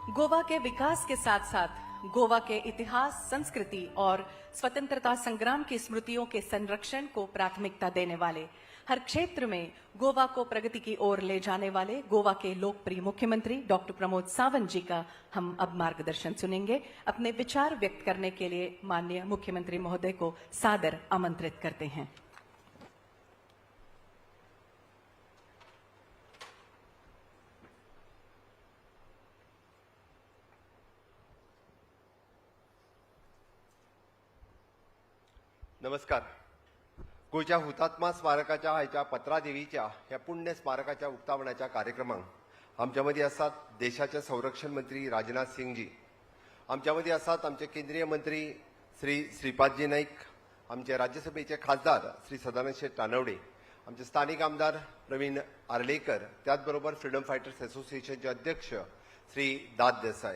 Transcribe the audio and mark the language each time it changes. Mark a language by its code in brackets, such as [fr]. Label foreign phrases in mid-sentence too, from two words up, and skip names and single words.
[hi] गोवा के विकास के साथ साथ गोवा के इतिहास, संस्कृति और स्वतंत्रता संग्राम की स्मृतियों के संरक्षण को प्राथमिकता देने वाले, हर क्षेत्र में गोवा को प्रगति की ओर ले जाने वाले गोवा के लोकप्रिय मुख्यमंत्री डॉक्टर प्रमोद सावंत जी का हम अब मार्गदर्शन सुनेंगे। अपने विचार व्यक्त करने के लिए माननीय मुख्यमंत्री महोदय को सादर आमंत्रित करते हैं। नमस्कार। [kok] गोयच्या हुतात्मा स्मारकाच्या आयच्या पत्रा देवीच्या ह्या पुण्य स्मारकाच्या उक्तावणाच्या कार्यक्रमाक आमच्या मदीं आसात देशाचे संरक्षण मंत्री राजनाथ सिंग जी, आमच्या मदीं आसात आमचे केंद्रीय मंत्री श्री श्रीपादजी नाईक, आमचे राज्यसभेचे खासदार श्री सदानंद शेठ तानवडे, आमचे स्थानिक आमदार प्रवीण आर्लेकर, त्याचबरोबर [en] Freedom Fighters [kok] असोसिएशनचे अध्यक्ष श्री दाद देसाई।